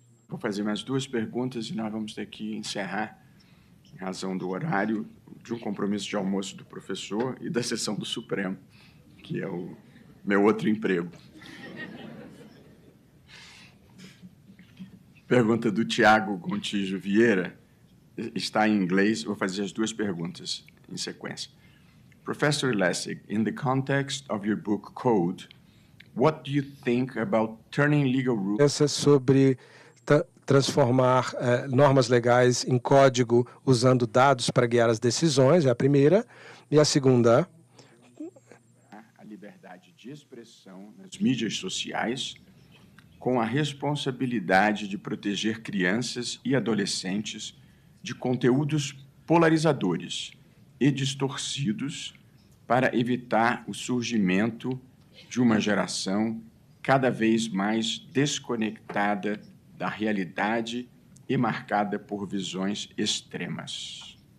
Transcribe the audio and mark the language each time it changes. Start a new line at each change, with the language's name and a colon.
Portuguese: Vou fazer mais duas perguntas e nós vamos ter que encerrar, em razão do horário, de um compromisso de almoço do professor e da sessão do Supremo, que é o meu outro emprego. Pergunta do Tiago Gontijo Vieira, está em inglês, vou fazer as duas perguntas em sequência.
English: Professor Lessig, in the context of your book Code, what do you think about turning legal rules?
Portuguese: Essa sobre transformar normas legais em código usando dados para guiar as decisões, é a primeira. E a segunda? A liberdade de expressão nas mídias sociais, com a responsabilidade de proteger crianças e adolescentes de conteúdos polarizadores e distorcidos para evitar o surgimento de uma geração cada vez mais desconectada da realidade e marcada por visões extremas.